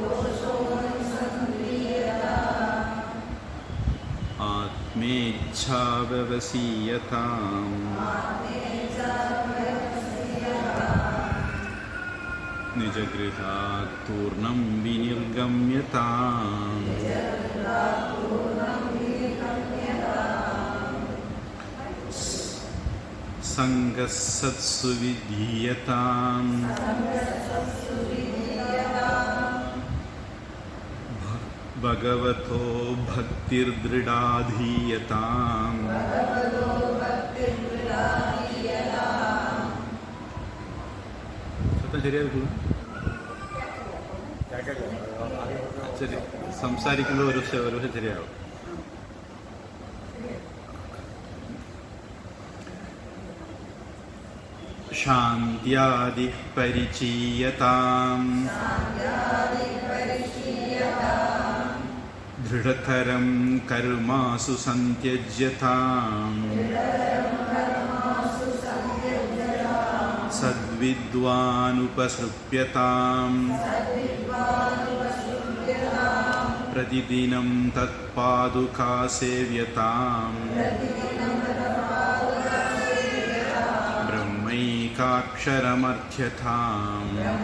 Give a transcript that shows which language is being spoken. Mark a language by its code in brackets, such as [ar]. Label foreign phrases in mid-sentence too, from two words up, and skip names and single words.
[sa] आत्मेच्छाव्यवसीयताम् निजगृहात् तूर्णं विनिर्गम्यताम् संगस्सत्सु विधीयताम् भगवतो भक्तिर्दृढाधीयताम् ശരിയാകും. [ml] ശരി, സംസാരിക്കുമ്പോൾ ഒരു ശരിയാവും. [sa] ശാന്ത്യാദിഃ പരിചീയതാം ദൃഢതരം കർമാസു സന്ത്യജ്യതാം सद्विद्वानुपसृप्यताम् प्रतिदिनं तत्पादुकासेव्यताम् ब्रह्मैकाक्षरमर्थ्यताम्